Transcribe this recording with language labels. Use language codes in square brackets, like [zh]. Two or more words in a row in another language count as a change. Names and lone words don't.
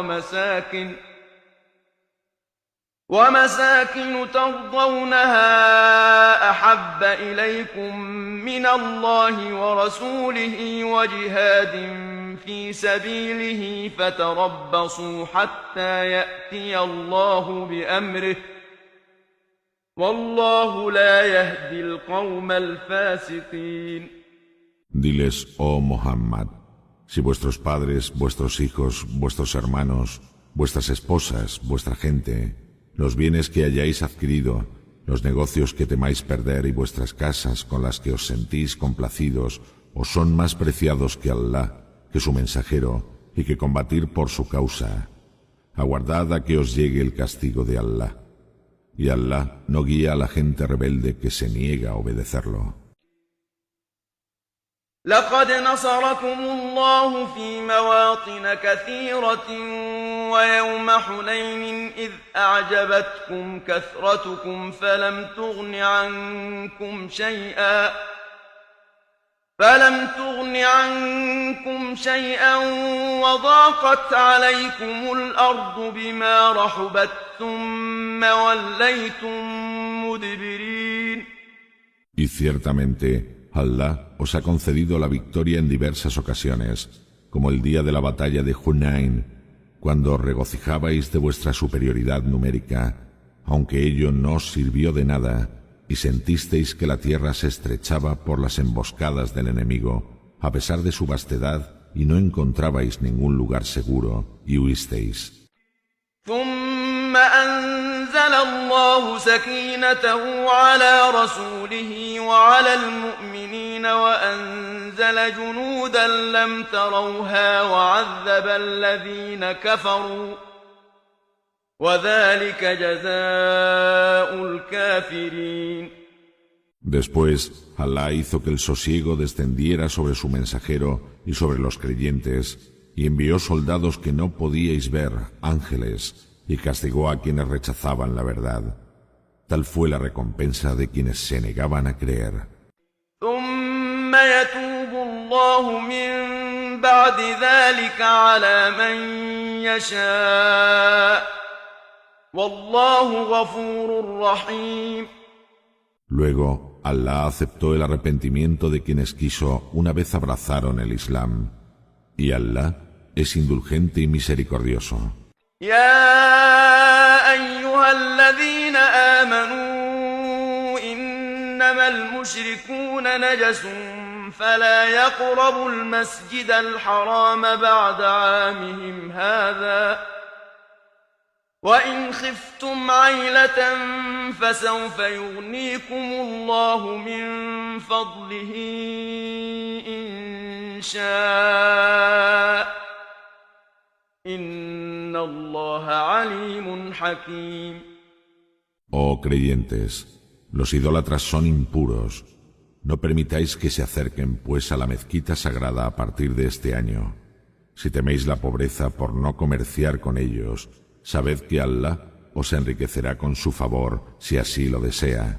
[ar] ومساكن ترضونها أحب إليكم من الله ورسوله وجهاد في سبيله فتربصوا حتى يأتي الله بأمره والله لا يهدي القوم الفاسقين. [es] Diles, oh Muhammad, si vuestros padres, vuestros hijos, vuestros hermanos, vuestras esposas, vuestra gente, los bienes que hayáis adquirido, los negocios que temáis perder y vuestras casas con las que os sentís complacidos, os son más preciados que Allah, que su mensajero, y que combatir por su causa. Aguardad a que os llegue el castigo de Allah. Y Allah no guía a la gente rebelde que se niega a obedecerlo. [ar] لقد نصركم الله في مواطن كثيرة ويوم حنين إذ أعجبتكم كثرتكم فلم تغن عنكم شيئا وضاقت عليكم الأرض بما رحبت ثم وليتم مدبرين. [es] Y ciertamente Allah os ha concedido la victoria en diversas ocasiones, como el día de la batalla de Hunain, cuando os regocijabais de vuestra superioridad numérica, aunque ello no os sirvió de nada, y sentisteis que la tierra se estrechaba por las emboscadas del enemigo, a pesar de su vastedad, y no encontrabais ningún lugar seguro, y huisteis. [ar] ثم أنزل الله سكينته على رسوله وعلى المؤمنين وأنزل جنودا لم تروها وعذب الذين كفروا وذلك جزاء الكافرين. [es] Después, Allah hizo que el sosiego descendiera sobre su mensajero y sobre los creyentes, y envió soldados que no podíais ver, ángeles, y castigó a quienes rechazaban la verdad. Tal fue la recompensa de quienes se negaban a creer. [ar] ثم يتوب الله من بعد ذلك على من يشاء والله غفور رحيم. [es] Luego, Allah aceptó el arrepentimiento de quienes quiso una vez abrazaron el Islam. Y Allah es indulgente y misericordioso. [ar] يا أيها الذين آمنوا إنما المشركون نجس فلا يقربوا المسجد الحرام بعد عامهم هذا وإن خفتم عيلة فسوف يغنيكم الله من فضله إن شاء إن الله عليم حكيم. [es] Oh creyentes, los idólatras son impuros. No permitáis que se acerquen pues a la mezquita sagrada a partir de este año. Si teméis la pobreza por no comerciar con ellos, sabed que Allah os enriquecerá con su favor si así lo desea.